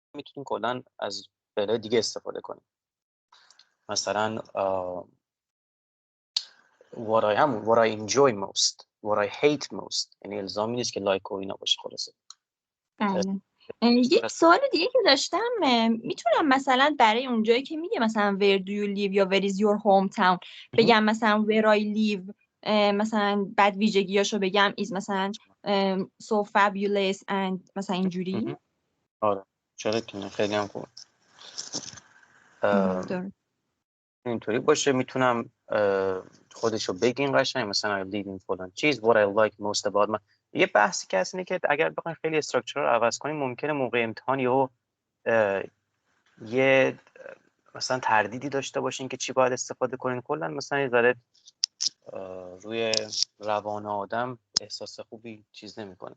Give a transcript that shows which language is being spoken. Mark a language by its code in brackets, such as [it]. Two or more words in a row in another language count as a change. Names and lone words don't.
[fa] میتونیم کلا از فعل‌های دیگه استفاده کنیم. مثلا [en] what I enjoy most, what I hate most. [fa] یعنی الزامی نیست که لایک و اینا باشه خلاصه. بله. یک سوال دیگه که داشتم، میتونم مثلا برای اونجایی که میگه مثلا [en] where do you live [fa] یا [en] where is your hometown [fa] بگم مثلا [en] where I live، [fa] مثلا بعد ویژگیاشو بگم is مثلا [en] so fabulous and [fa] مثلا اینجوری. آره چرا که نه، خیلی هم خوب. اینطوری باشه. میتونم خودشو بگین قشنگ، مثلا [en] I live in [fa] فلان چیز [en] what I like most about [fa] من. یه بحثی که هست اینه که اگر بخوایم خیلی استراکچر رو عوض کنیم ممکنه موقع امتحان یه مثلا تردیدی داشته باشین که چی باید استفاده کنین. کلا مثلا یه ذره روی روان آدم احساس خوبی چیز نمیکنه.